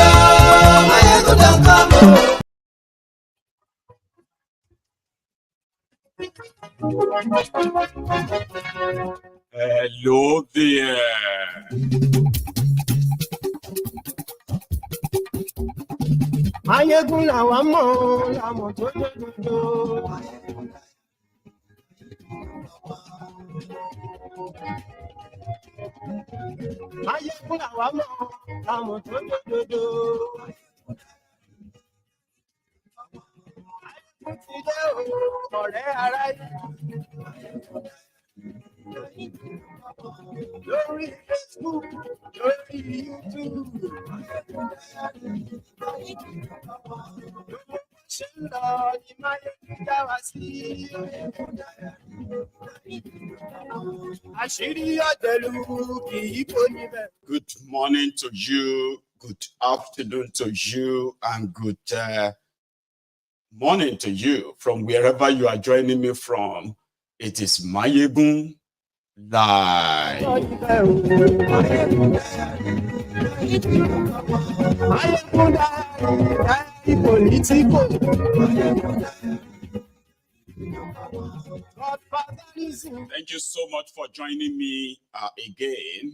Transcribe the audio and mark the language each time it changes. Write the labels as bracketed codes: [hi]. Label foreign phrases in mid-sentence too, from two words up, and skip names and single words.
[en] Maiyegun don't come, oh. Hello there. [yo] Maiyegun làwa mọ̀, làmọ̀ tó dodo. Maiyegun làwa mọ̀, làmọ̀ tó dodo. Ọ̀rẹ́ aráyé. Lórí Facebook, lórí YouTube. Ṣé ń lọ ní Maiyegun dá wa sí? Àṣírí ọ̀dẹ̀lú kì í kó níbẹ̀. [en] Good morning to you, good afternoon to you, and good morning to you from wherever you are joining me from. It is Maiyegun Live. Thank you so much for joining me again.